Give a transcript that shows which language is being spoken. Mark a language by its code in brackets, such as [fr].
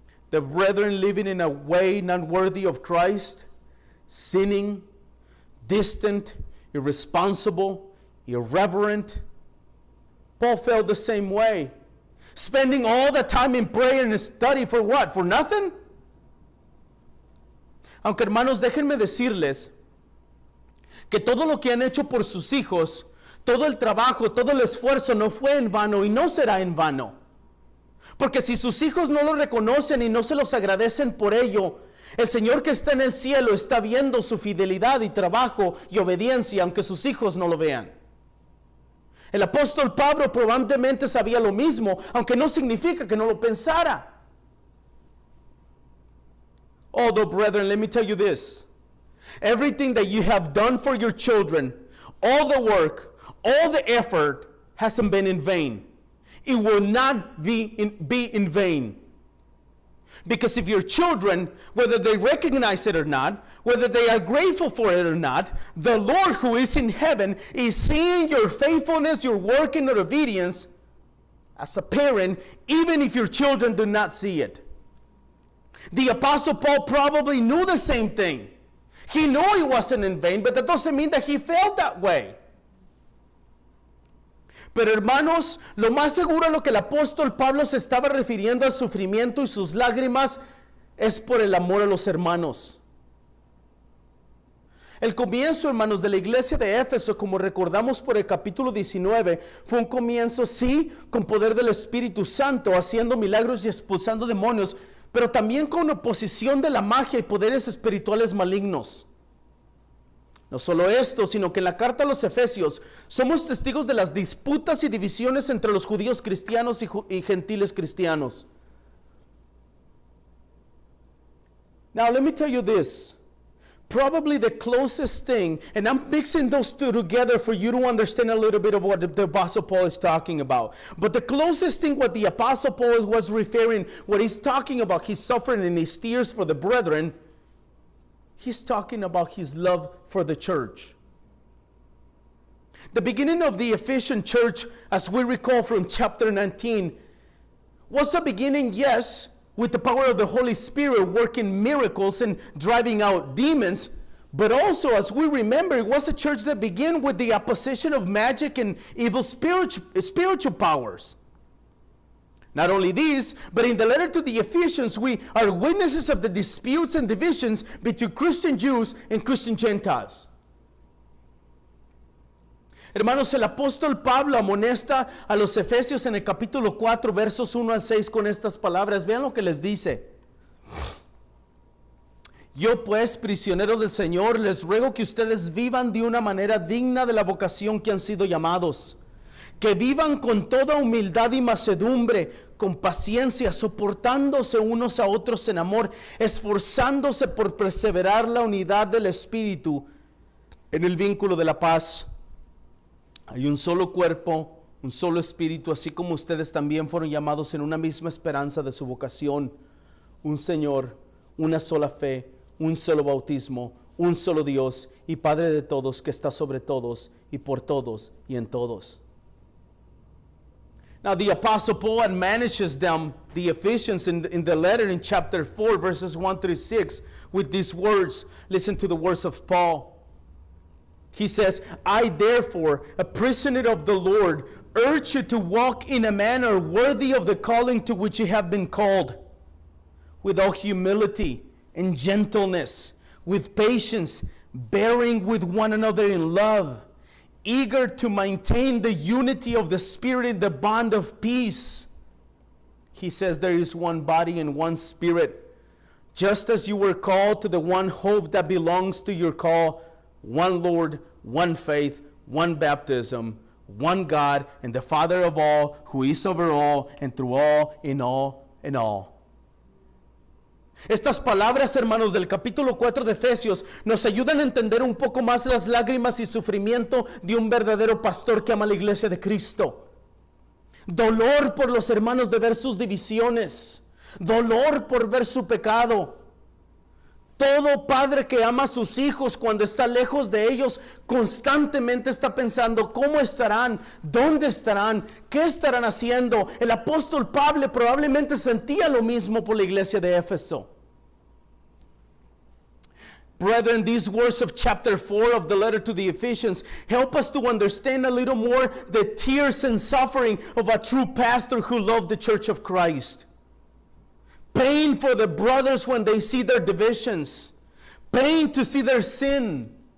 [en] The brethren living in a way not worthy of Christ, sinning, distant, irresponsible, irreverent. Paul felt the same way. Spending all the time in prayer and study for what? For nothing? [es] Aunque hermanos, déjenme decirles que todo lo que han hecho por sus hijos, todo el trabajo, todo el esfuerzo no fue en vano y no será en vano. Porque si sus hijos no lo reconocen y no se los agradecen por ello, el Señor que está en el cielo está viendo su fidelidad y trabajo y obediencia, aunque sus hijos no lo vean. El apóstol Pablo probablemente sabía lo mismo, aunque no significa que no lo pensara. [en] Although, brethren, let me tell you this. Everything that you have done for your children, all the work, all the effort hasn't been in vain. It will not be in vain. Because if your children, whether they recognize it or not, whether they are grateful for it or not, the Lord who is in heaven is seeing your faithfulness, your work and your obedience as a parent, even if your children do not see it. The Apostle Paul probably knew the same thing. He knew it wasn't in vain, but that doesn't mean that he felt that way. [es] Pero hermanos, lo más seguro a lo que el apóstol Pablo se estaba refiriendo al sufrimiento y sus lágrimas es por el amor a los hermanos. El comienzo, hermanos, de la iglesia de Éfeso, como recordamos por el capítulo 19, fue un comienzo, sí, con poder del Espíritu Santo, haciendo milagros y expulsando demonios, pero también con oposición de la magia y poderes espirituales malignos. No solo esto, sino que en la carta a los Efesios somos testigos de las disputas y divisiones entre los judíos cristianos y gentiles cristianos. [en] Now let me tell you this. Probably the closest thing, and I'm mixing those two together for you to understand a little bit of what the Apostle Paul is talking about. But the closest thing what the Apostle Paul was referring, what he's talking about, his suffering and his tears for the brethren, he's talking about his love for the church. The beginning of the Ephesian church, as we recall from chapter 19, was a beginning, yes, with the power of the Holy Spirit working miracles and driving out demons, but also, as we remember, it was a church that began with the opposition of magic and evil spiritual powers. Not only this, but in the letter to the Ephesians, we are witnesses of the disputes and divisions between Christian Jews and Christian Gentiles. [es] Hermanos, el apóstol Pablo amonesta a los Efesios en el capítulo 4, versos 1 al 6 con estas palabras. Vean lo que les dice. Yo pues, prisionero del Señor, les ruego que ustedes vivan de una manera digna de la vocación que han sido llamados. Que vivan con toda humildad y mansedumbre, con paciencia, soportándose unos a otros en amor, esforzándose por perseverar la unidad del Espíritu en el vínculo de la paz. Hay un solo cuerpo, un solo Espíritu, así como ustedes también fueron llamados en una misma esperanza de su vocación. Un Señor, una sola fe, un solo bautismo, un solo Dios y Padre de todos, que está sobre todos y por todos y en todos. [en] Now the Apostle Paul admonishes them, the Ephesians, in the letter in chapter 4, verses 1 through 6, with these words. Listen to the words of Paul. He says, I therefore, a prisoner of the Lord, urge you to walk in a manner worthy of the calling to which you have been called, with all humility and gentleness, with patience, bearing with one another in love, eager to maintain the unity of the Spirit in the bond of peace. He says there is one body and one Spirit, just as you were called to the one hope that belongs to your call, one Lord, one faith, one baptism, one God, and the Father of all, who is over all, and through all, in all, in all. [es] Estas palabras, hermanos, del capítulo 4 de Efesios nos ayudan a entender un poco más las lágrimas y sufrimiento de un verdadero pastor que ama la iglesia de Cristo. Dolor por los hermanos de ver sus divisiones, dolor por ver su pecado, Todo padre que ama a sus hijos cuando está lejos de ellos, constantemente está pensando cómo estarán, dónde estarán, qué estarán haciendo. El apóstol Pablo probablemente sentía lo mismo por la iglesia de Éfeso. [en] Brethren, these words of chapter 4 of the letter to the Ephesians help us to understand a little more the tears and suffering of a true pastor who loved the church of Christ. Pain for the brothers when they see their divisions. Pain to see their sin.